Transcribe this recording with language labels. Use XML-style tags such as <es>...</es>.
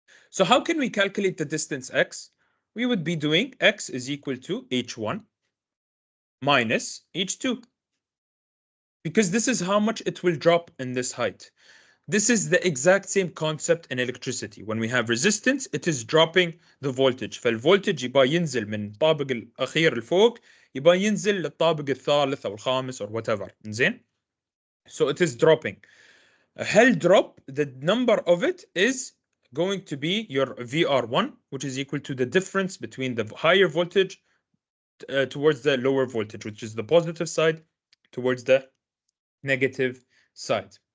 <en>So how can we calculate the distance X? We would be doing X is equal to H1 minus H2, because this is how much it will drop in this height. This is the exact same concept in electricity. When we have resistance, it is dropping the voltage.</en> <ar>فالvoltage يبقى ينزل من الطابق الأخير لفوق يبقى ينزل للطابق الثالث أو الخامس</ar> <en>or whatever. زين? So it is dropping. A hell drop, the number of it is going to be your VR1, which is equal to the difference between the higher voltage towards the lower voltage, which is the positive side, towards the negative side.</en>